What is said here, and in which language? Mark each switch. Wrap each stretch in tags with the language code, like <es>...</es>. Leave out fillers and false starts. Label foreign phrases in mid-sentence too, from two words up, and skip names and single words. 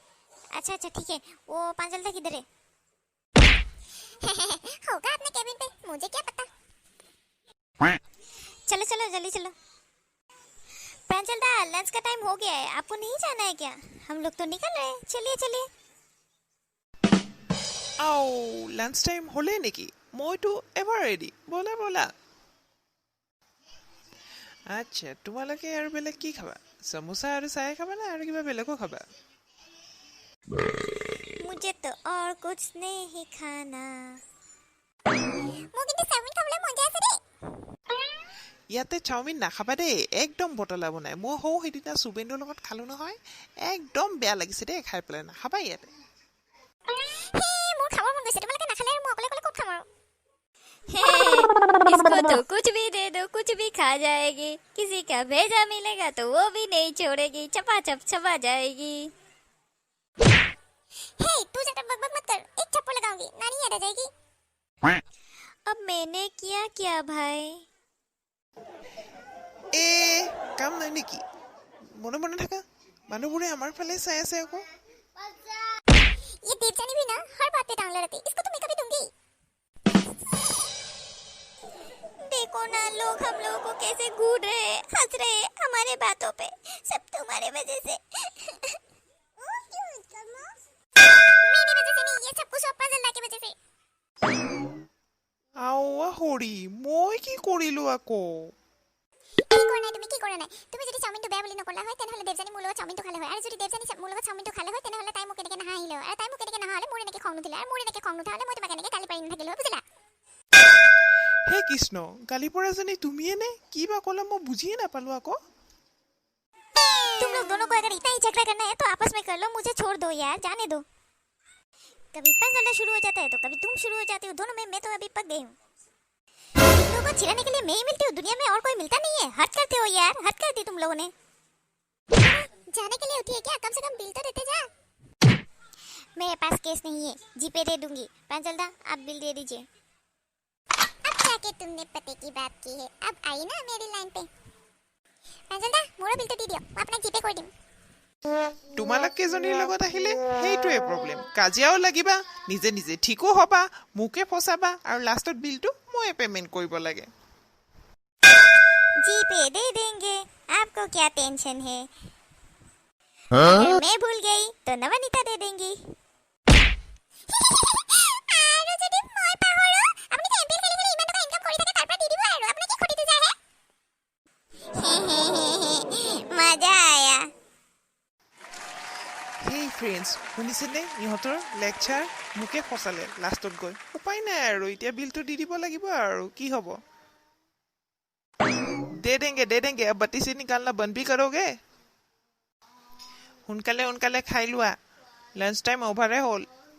<hi>अच्छा अच्छा ठीक है। वो पांचल तक किधर है? होगा अपने केबिन पे, मुझे क्या पता। चलो चलो जल्दी चलो। प्रांजल दा लंच का टाइम हो गया है, आपको नहीं जाना है क्या? हम लोग तो निकल रहे हैं, चलिए चलिए।</hi> <en>lunch time</en> <as>হ'লে নেকি? মইতো এবাৰ ৰেডি। ব'লা ব'লা। আচ্ছা, তোমালোকে আৰু বেলেগ কি খাবা? সমোসা আৰু চাহে খাবা নে আৰু কিবা বেলেগো খাবা?</as> <hi>मुझे तो और कुछ नहीं खाना।</hi> <as>মোক কিন্তু চাউমিন খাবলৈ মন যায় আছে দেই। ইয়াতে চাওমিন নাখাবা দেই, একদম বটলা বনাই। মই সৌ সেইদিনা সুবেন্দৰ লগত খালোঁ নহয়, একদম বেয়া লাগিছে দেই খাই পেলাই। নাখাবা ইয়াতে। মোৰ খাবৰ মন গৈছে, তোমালোকে নাখালে আৰু মই অকলে অকলে ক'ত খাম আৰু।</as> <hi>इसको तो कुछ भी दे दो, कुछ भी खा जाएगी। किसी का भेजा मिलेगा तो वो भी नहीं छोड़ेगी, चपाचप चबा जाएगी। हे तू ज्यादा बकबक मत कर, एक थप्पड़ लगाऊंगी, नानी याद आ जाएगी। अब मैंने किया क्या भाई?</hi> <as>কাম নাই নেকি? মনে মনে থাকা। মানুহবোৰে আমাৰ ফালে চাই আছে আকৌ।</as> <hi>ये देवजानी भी ना हर बात पे टांग लड़ाती, इसको तो मैं कभी दूंगी। देखो ना लोग हम लोगों को कैसे घूर रहे हैं, हंस रहे हैं हमारे बातों पे, सब तुम्हारे वजह से। मेरी वजह से नहीं, ये सब कुछ अपना जल्दा की वजह से।</hi> <as>হৰি, মই কি কৰিলোঁ আকৌ? কি কৰা নাই তুমি যদি চাউমিনটো বেয়া বুলি নকলা হয় তেনেহলে দেৱজানী মোৰ লগত চাউমিনটো খালে হয়, আৰু যদি দেৱজানী মোৰ লগত চাউমিনটো খালে হয় তেনেহলে তাই মোক এনেকে নাহাঁহিলে হয়, আৰু তাই মোক এনেকে নাহাঁহিলে মোৰ এনেকে খং নুঠিলে, আৰু মোৰ এনেকে খং নুঠা হলে মই তোমাক এনেকে গালি পাৰি নাথাকিলো হয়, বুজিলা? হে কৃষ্ণ, গালি পৰাজনী তুমিয়ে নে? কি বা ক'লা মই বুজিয়ে নাপালোঁ আকৌ।</as> <hi>तुम लोग दोनों को अगर इतना ही झगड़ा करना है तो आपस में कर लो, मुझे छोड़ दो यार, जाने दो। कभी पंजला शुरू हो जाता है तो कभी तुम शुरू हो जाती हो, दोनों में मैं तो अभी पक गई हूँ। तुम लोगों को चिढ़ाने के लिए मैं ही मिलती हूँ, दुनिया में और कोई मिलता नहीं है। हद करते हो यार, हद कर दी तुम लोगों ने। जाने के लिए उठी है क्या? कम से कम बिल तो देते जा। मेरे पास केस नहीं है, जीपे दे दूंगी। प्रांजलदा आप बिल दे दीजिए। अब जाके तुमने पते की बात की है, अब आई ना मेरी लाइन पे। प्रांजलदा मोरो बिल तो दे दियो, मैं अपना जीपे कर दूँ।</hi> <as>তোমালোক কেইজনীৰ লগত আহিলে সেইটোৱে প্ৰব্লেম। কাজিয়াও লাগিবা, নিজে নিজে ঠিকো হ'বা, মোকে ফচাবা, আৰু লাষ্টত বিলটো ময়ে পে'মেণ্ট কৰিব লাগে।</as> <hi>जीपे दे देंगे, आपको क्या टेंशन है? अगर मैं भूल गई तो नवनीता दे देंगी।</hi> <as>আৰু যদি মই পাহৰো, আপুনি তো এমপিএল খেলি খেলি ইমান টকা ইনকাম কৰি থাকে, তাৰ পৰা দি দিব আৰু আপোনাৰ কি ক্ষতিটো যায় হে?</as> <hi>मज़ा आया।</hi> <en>hey friends,</en> <as>শুনিছেনে ইহঁতৰ লেকচাৰ? মোকে ফচালে লাষ্টত গৈ। উপায় নাই আৰু, এতিয়া বিলটো দি দিব লাগিব আৰু কি হ'ব।</as> <hi>दे देंगे अब बत्ती से निकालना बंद भी करोगे?</hi> <as>সোনকালে সোনকালে খাই লোৱা,</as> <en>lunch time over</en> <as>হ'ল।</as>